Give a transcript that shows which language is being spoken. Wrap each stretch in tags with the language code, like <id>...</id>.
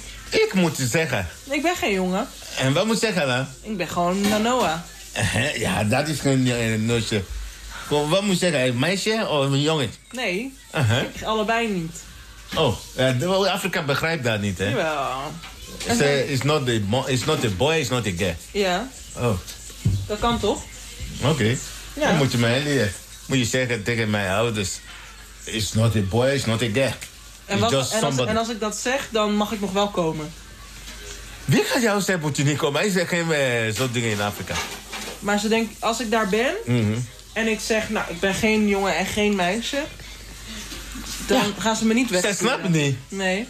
<nl>Ik moet het zeggen. Ik ben geen jongen. En wat moet je zeggen dan? Ik ben gewoon Nanoa. Ja, dat is geen nootje. Wat moet je zeggen? Een meisje of een jongen? Nee, uh-huh. Allebei niet. Oh, Afrika begrijpt dat niet, hè? Jawel.</nl> <en>It's not a boy, it's not a girl.</en> <nl>Ja. Yeah. Oh. Dat kan toch? Oké. Okay. Ja. Dan moet je mij leren. Moet je zeggen tegen mijn ouders.</nl> <en>It's not a boy, it's not a girl.</en> <nl>En als ik dat zeg, dan mag ik nog wel komen. Wie gaat jou zeggen, moet je niet komen? Hij zegt geen zo'n dingen in Afrika. Maar ze denkt, als ik daar ben... Mm-hmm. En ik zeg, nou, ik ben geen jongen en geen meisje. Dan gaan ze me niet wegsturen. Ze snappen niet. Nee.</nl>